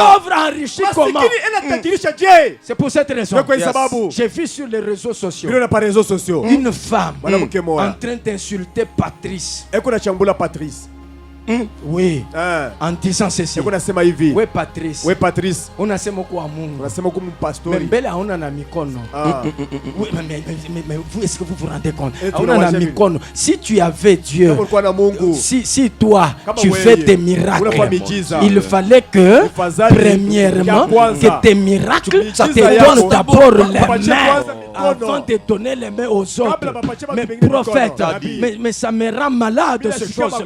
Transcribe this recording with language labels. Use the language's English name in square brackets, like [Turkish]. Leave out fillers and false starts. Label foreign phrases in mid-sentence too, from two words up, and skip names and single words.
[French] un pauvre enrichit comment? C'est pour cette raison. J'ai vu sur les réseaux sociaux une femme en train d'insulter Patrice. Oui, en disant ceci. Oui, Patrice. [Swahili] Unasema kwa Mungu. Mais mbele hauna na mikono. [French] Oui, mais vous, est-ce que vous vous rendez compte? [Swahili] Hauna na mikono. [French] Si tu avais Dieu, si toi tu fais des miracles, il fallait que premièrement que tes miracles te donnent d'abord les mains avant de donner les mains aux autres. Mais prophète, mais ça me rend malade ces choses-là.